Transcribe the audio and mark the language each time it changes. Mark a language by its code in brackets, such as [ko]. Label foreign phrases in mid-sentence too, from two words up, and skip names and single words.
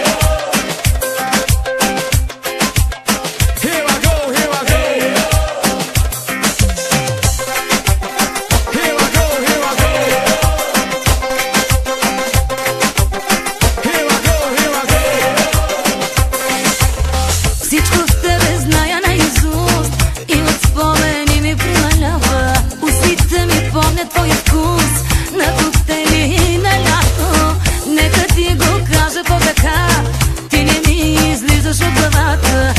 [en] Here I go, here I go. Here I go, here I go. Here I go, here I go. [bg] Всичко в тебе зная наизуст и от спомени ми прималява. Устите ми помнят твоя вкус на коктейли и на лято. Нека ти го кажа по-така, ти не ми излизаш от главата.